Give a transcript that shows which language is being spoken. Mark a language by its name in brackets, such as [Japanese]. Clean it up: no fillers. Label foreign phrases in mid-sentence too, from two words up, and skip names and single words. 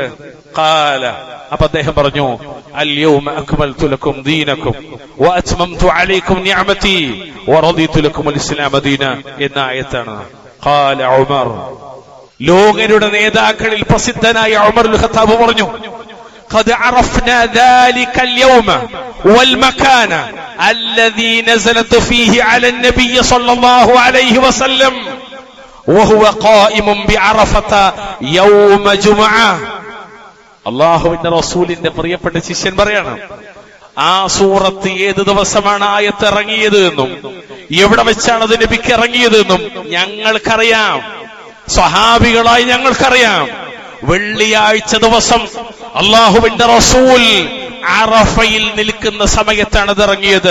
[Malayalam] ഖാല, അപ്പൊ അദ്ദേഹം പറഞ്ഞു, [Arabic] اليوم أكملت لكم دينكم وأتممت عليكم نعمتي ورضيت لكم الإسلام دينا [Malayalam] എന്ന ആയത്താണ്. ഖാല ഉമർ, ലോകരുടെ നേതാക്കളിൽ പ്രസിദ്ധനായ ഉമർ ഇബ്നുൽ ഖത്താബ് പറഞ്ഞു, [Arabic] قد عرفنا ذلك اليوم والمكان الذي نزلت فيه على النبي صلى الله عليه وسلم وهو قائم بعرفة يوم جمعة. [Malayalam] അള്ളാഹുവിന്റെ റസൂലിന്റെ പ്രിയപ്പെട്ട ശിഷ്യൻ പറയാണ്, ആ സൂറത്ത് ഏത് ദിവസമാണ് ആയത്ത് ഇറങ്ങിയത് എന്നും എവിടെ വെച്ചാണ് അത് നബിക്ക് ഇറങ്ങിയത് എന്നും ഞങ്ങൾക്കറിയാം, സ്വഹാബികളായി ഞങ്ങൾക്കറിയാം. വെള്ളിയാഴ്ച ദിവസം അള്ളാഹുവിന്റെ റസൂൽ അറഫയിൽ നിൽക്കുന്ന സമയത്താണ് ഇത് ഇറങ്ങിയത്.